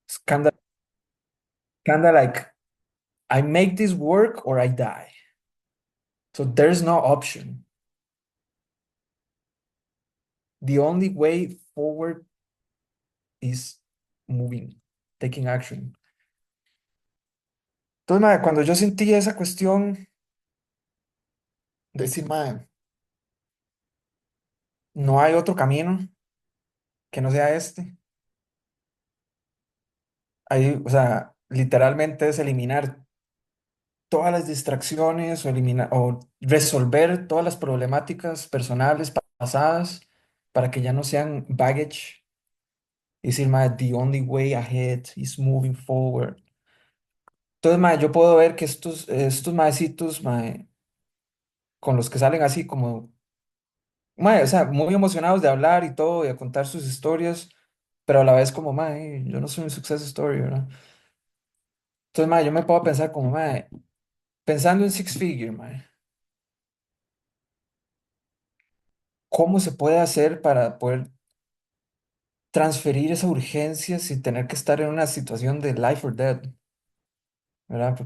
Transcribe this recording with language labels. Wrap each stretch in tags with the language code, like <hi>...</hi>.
<en>Kinda, kinda like I make this work or I die. So there's no option. The only way forward is moving, taking action.</en> <es>Entonces, mae, cuando yo sentí esa cuestión de decir, mae, no hay otro camino que no sea este. Ahí, o sea, literalmente es eliminar todas las distracciones o eliminar o resolver todas las problemáticas personales pasadas para que ya no sean baggage. Y decir, mae,</es> <en>the only way ahead is moving forward.</en> <es>Entonces, mae, yo puedo ver que estos maecitos, mae, con los que salen así como, mae, o sea, muy emocionados de hablar y todo, y de contar sus historias, pero a la vez como, mae, yo no soy un</es> <en>success story,</en> <es>¿verdad? Entonces, mae, yo me puedo pensar como, mae, pensando en Six Figure, mae, ¿cómo se puede hacer para poder transferir esa urgencia sin tener que estar en una situación de</es> <en>life or death,</en> <es>¿verdad?</es>